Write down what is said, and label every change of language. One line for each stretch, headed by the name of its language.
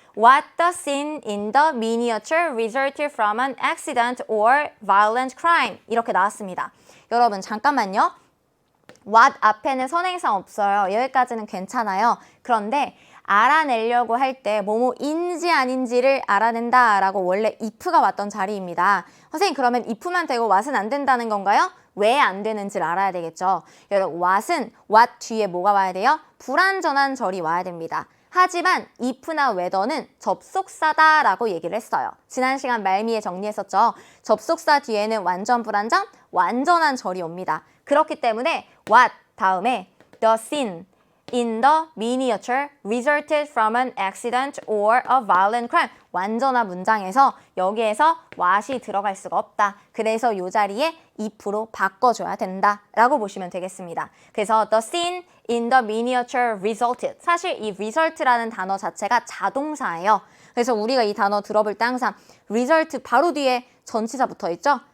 English: What the scene in the miniature resulted from an accident or violent crime.
Korean: 이렇게 나왔습니다. 여러분 잠깐만요. What 앞에는 선행사 없어요. 여기까지는 괜찮아요. 그런데 알아내려고 할 때 뭐뭐인지 아닌지를 알아낸다라고 원래 if가 왔던 자리입니다. 선생님 그러면 if만 되고 what은 안 된다는 건가요? 왜 안 되는지를 알아야 되겠죠. 여러분 what은 what 뒤에 뭐가 와야 돼요? 불완전한 절이 와야 됩니다. 하지만 if나 whether는 접속사다라고 얘기를 했어요. 지난 시간 말미에 정리했었죠. 접속사 뒤에는 완전 불완전, 완전한 절이 옵니다. 그렇기 때문에 what 다음에
English: the scene in the miniature resulted from an accident or a violent crime.
Korean: 완전한 문장에서 여기에서 what이 들어갈 수가 없다. 그래서 이 자리에 if로 바꿔줘야 된다라고 보시면 되겠습니다.
English: 그래서 the scene in the miniature resulted.
Korean: 사실 이 result라는 단어 자체가 자동사예요. 그래서 우리가 이 단어 들어볼 때 항상 result 바로 뒤에 전치사 붙어 있죠?